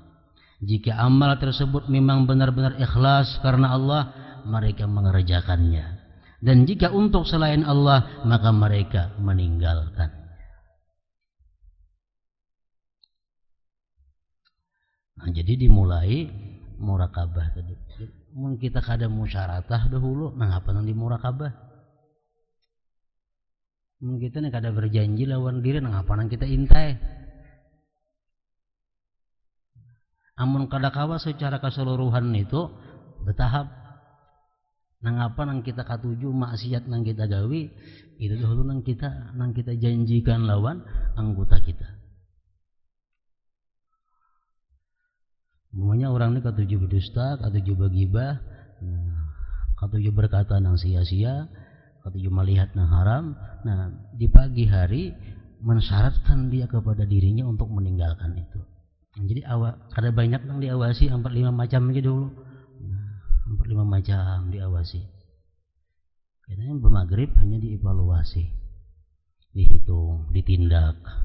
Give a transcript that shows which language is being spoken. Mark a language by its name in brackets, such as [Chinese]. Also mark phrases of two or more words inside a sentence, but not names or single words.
[Indonesian] Jika amal tersebut memang benar-benar ikhlas karena Allah, mereka mengerjakannya. Dan jika untuk selain Allah, maka mereka meninggalkan. Nah, jadi dimulai muraqabah tadi. [Banjar] Mungkin kita kada musyaratah dahulu, nah apa nang di muraqabah? Mungkin kita kada berjanji lawan diri, nah apa nang kita intai? Amun kadakawa secara keseluruhan itu bertahap. Nang apa nang kita katuju maksiat nang kita gawi, itu dahulu nang kita janjikan lawan anggota kita. Umumnya orang ini katuju berdusta, katuju bergibah, katuju berkata nang sia-sia, katuju melihat nang haram. [Indonesian] Nah, di pagi hari mensyaratkan dia kepada dirinya untuk meninggalkan itu. Jadi ada banyak yang diawasi, 4-5 macam aja dulu. 4-5 macam diawasi. Karena bermaghrib hanya dievaluasi, dihitung, ditindak.